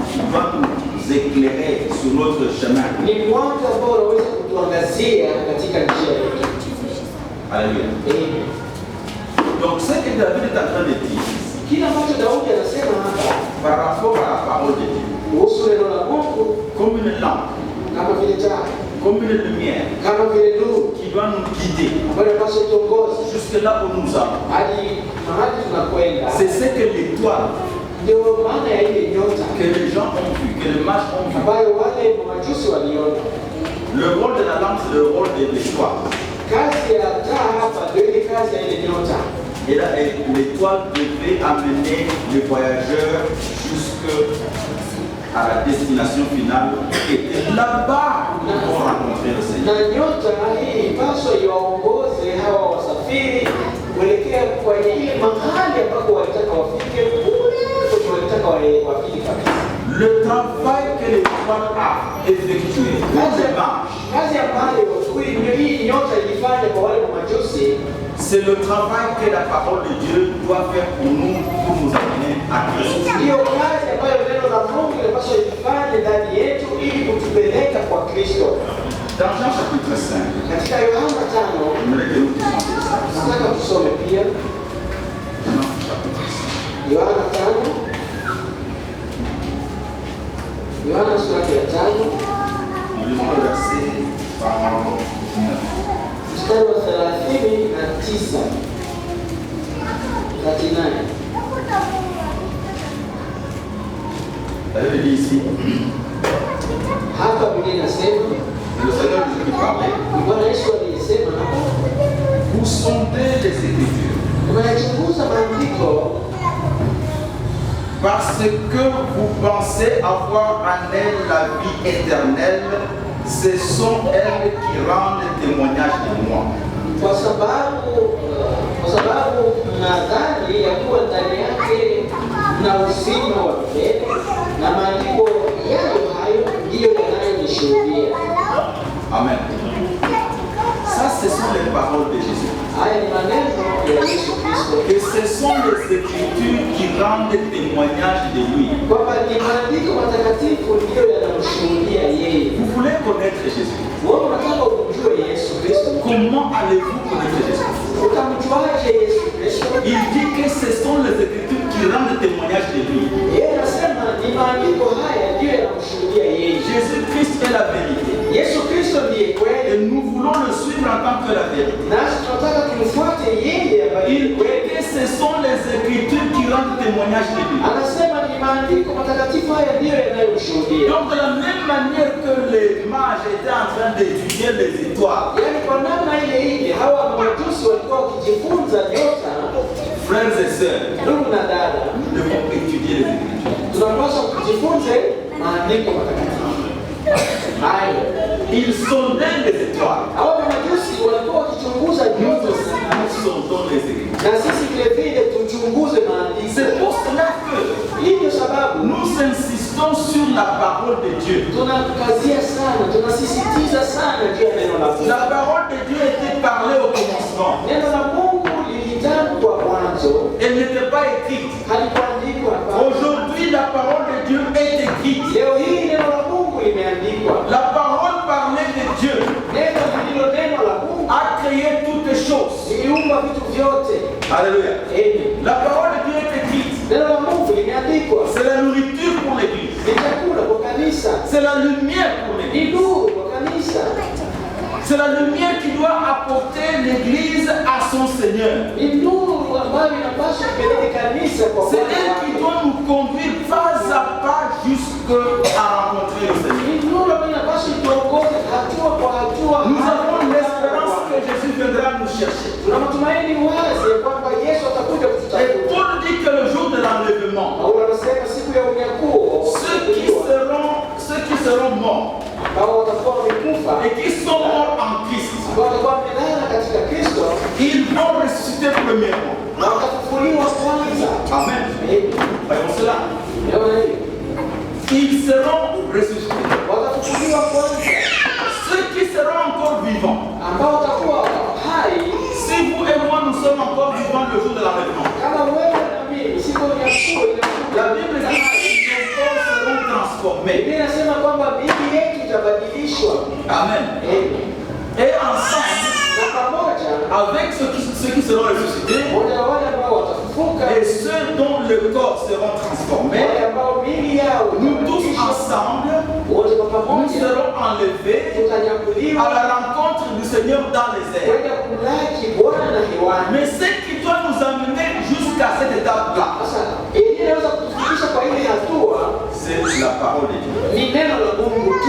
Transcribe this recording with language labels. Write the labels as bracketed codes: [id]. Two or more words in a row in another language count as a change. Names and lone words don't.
[fr] doit nous éclairer sur notre chemin. [sw] Ni mwanga ambao unaweza kutuangazia katika njia yetu. [fr] Alléluia. Donc ce que David est en train de dire, [sw] kila ambacho Daudi anasema hapa [fr] par rapport à la parole de Dieu, [sw] kuhusu neno la Mungu, [fr] comme une lampe, [sw] kama vile taa, [fr] comme une lumière [sw] kama vile nuru [fr] qui doit nous guider [sw] ambayo inapaswa tuongoze [fr] jusque là où nous allons. [sw] hadi mahali tunakwenda. [fr] C'est ce que l'étoile [sw] Ndio maana ya ile nyota [fr] que les gens ont vu, que les mages ont vu. [sw] ambayo wale majusi waliona. [fr] Le rôle de la lampe, c'est le rôle de l'étoile. [sw] Kazi ya taa hapa ndio ile kazi ya ile nyota. [fr] Et là, l'étoile devait amener les voyageurs jusqu'à la destination finale. Et là-bas, nous vont rencontrer le Seigneur. [sw] Na nyota hii paswa iwaongoze hawa wasafiri kuelekea kwenye ile mahali ambako walitaka wafike, kule kwenye walitaka wafike kabisa. [fr] Le travail que l'étoile a effectué, [sw] kazi ambayo hii nyota ilifanya kwa wale majusi, [fr] c'est le travail que la parole de Dieu doit faire pour nous amener à Christ. [sw] Hiyo kazi ambayo neno la Mungu linapaswa ifanye ndani yetu ili kutupeleka kwa Kristo. [fr] Dans Jean chapitre 5, [sw] katika Yohana 5, nataka tusome pia Yohana 5, Yohana sura ya 5, [fr] nous lisons le verset 39. [sw] mstari wa 39. [fr] La Bible dit ici, [sw] hapa Biblia inasema, [fr] le Seigneur Jésus parlait, [sw] Bwana Yesu alisema hapa, [fr] vous sondez les Écritures [sw] mnachunguza maandiko [fr] parce que vous pensez avoir en elles la vie éternelle. Ce sont elles qui rendent témoignage de moi. [sw] Kwa sababu mnadhani ya kuwa ndani yake na uzima wa milele, na maandiko hayo ndiyo yanayonishuhudia. Amen. [fr] Ça, ce sont les paroles de Jésus. [sw] Haya ni maneno ya Yesu Kristo. [fr] Et ce sont les Écritures qui rendent témoignage de lui. [sw] Kwamba ni maandiko matakatifu ndiyo yanamshuhudia yeye. [fr] Vous voulez connaître Jésus? [sw] Wewe unataka umjue Yesu Kristo? [fr] Comment allez-vous connaître Jésus? [sw] Utamjuaje Yesu Kristo? [fr] Il dit que ce sont les Écritures qui rendent témoignage de lui. [sw] Yeye anasema ni maandiko haya ndiyo yanamshuhudia yeye. [fr] Jésus-Christ est la vérité. [sw] Yesu Kristo ndiye kweli. [fr] Et nous voulons le suivre en tant que la vérité. [sw] Nasi tunataka tumfuate yeye ambaye [fr] Il dit que ce sont les Écritures qui rendent témoignage de lui. [sw] anasema ni maandiko matakatifu haya ndiyo yanayomshuhudia. [fr] Donc de la même manière que les mages étaient en train d'étudier les étoiles, [sw] Yaani kwa namna ile ile hawa majusi walikuwa wakijifunza nyota. [fr] frères et sœurs, [sw] Ndugu na dada, [fr] nous devons étudier les Écritures. [sw] tunapaswa kujifunze maandiko matakatifu hayo. [fr] Ils sondaient les étoiles. [sw] Hawa majusi walikuwa wakichunguza nyota, [fr] Nous sondons les Écritures. [sw] na sisi vile vile tuchunguze maandiko. [fr] C'est pour cela que [sw] Hii ndio sababu [fr] nous insistons sur la parole de Dieu. [sw] tunakazia sana, tunasisitiza sana juu ya neno la Mungu. [fr] La parole de Dieu était parlée au commencement. [sw] Neno la Mungu lilitamkwa mwanzo, [fr] Elle n'était pas écrite. [sw] halikuandikwa hapa. [fr] Aujourd'hui, la parole de Dieu est écrite. [sw] Leo hii neno la Mungu limeandikwa. [fr] La parole parlée de Dieu [sw] Neno lililo neno la Mungu [fr] a créé toutes choses. [sw] liliumba vitu vyote. [fr] Alléluia. Amen. La parole de Dieu est écrite. [sw] Neno la Mungu limeandikwa. [fr] C'est la nourriture pour l'Église. [sw] Ni chakula kwa kanisa, [fr] C'est la lumière pour [sw] ni [fr] l'Église. [sw] nuru kwa kanisa, [fr] C'est la lumière qui doit apporter l'Église à son Seigneur. [sw] ni nuru ambayo inapaswa kupeleka kanisa kwa [fr] C'est [sw] Bwana [fr] elle qui [sw] wake. [fr] doit nous conduire pas à pas jusqu'à rencontrer le Seigneur. [sw] Ni nuru ambayo inapaswa ituongoze hatua kwa hatua. [fr] Nous avons l'espérance que Jésus viendra nous chercher. [sw] Tuna matumaini wazi ya kwamba Yesu atakuja [fr] Et [sw] kututafuta. [fr] Paul dit que le jour de l'enlèvement, [sw] Paulo anasema siku ya unyakuo, [fr] ceux qui seront morts [sw] ambao watakuwa wamekufa, [fr] et qui sont morts en Christ, [sw] ambao watakuwa wamelala katika Kristo, [fr] ils vont ressusciter premièrement. [sw] na watafufuliwa kwanza. [fr] Amen. [sw] Amen. [fr] Voyons cela. [sw] Unaona hiyo? [fr] Ils seront ressuscités. [sw] Watafufuliwa kwanza, [fr] Ceux qui seront encore vivants, [sw] ambao watakuwa hai. [fr] si vous et moi nous sommes encore vivants le jour de l'enlèvement, [sw] Kama wewe na mimi siku ya unyakuo [fr] la [sw] inakuja, [fr] Bible dit que nos corps seront transformés. transformée. [sw] Biblia inasema kwamba miili yetu itabadilishwa. [fr] Amen. Et ensemble, [sw] Na pamoja [fr] avec ceux qui seront ressuscités, [sw] wale ambao watafufuka, [fr] et ceux dont le corps seront transformés, [sw] wale ambao miili yao [fr] nous tous ensemble, [sw] wote kwa [fr] nous [sw] pamoja [fr] serons enlevés [sw] tutanyakuliwa [fr] à la rencontre du Seigneur dans les airs. [sw] kwenda kumlaki Bwana hewani. [fr] Mais ce qui doit nous amener jusqu'à cette étape-là, [sw] Sasa ili inaweza kutufikisha kwa ile hatua [fr] c'est la parole de Dieu. [sw] ni neno la Mungu tu.